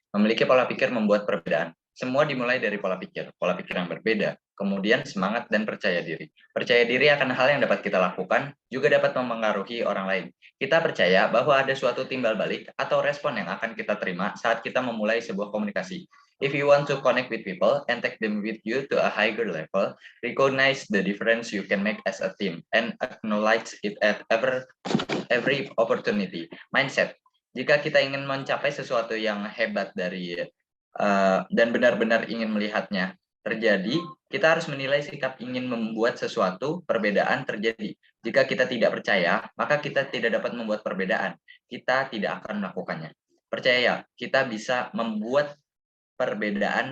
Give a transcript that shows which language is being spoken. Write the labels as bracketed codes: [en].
[id] Memiliki pola pikir membuat perbedaan. Semua dimulai dari pola pikir yang berbeda, kemudian semangat dan percaya diri. Percaya diri akan hal yang dapat kita lakukan, juga dapat mempengaruhi orang lain. Kita percaya bahwa ada suatu timbal balik atau respon yang akan kita terima saat kita memulai sebuah komunikasi. [en] If you want to connect with people and take them with you to a higher level, recognize the difference you can make as a team and acknowledge it at every opportunity. Mindset. [id] Jika kita ingin mencapai sesuatu yang hebat dan benar-benar ingin melihatnya terjadi, kita harus menilai sikap ingin membuat sesuatu perbedaan terjadi. Jika kita tidak percaya, maka kita tidak dapat membuat perbedaan. Kita tidak akan melakukannya. Percaya, kita bisa membuat perbedaan.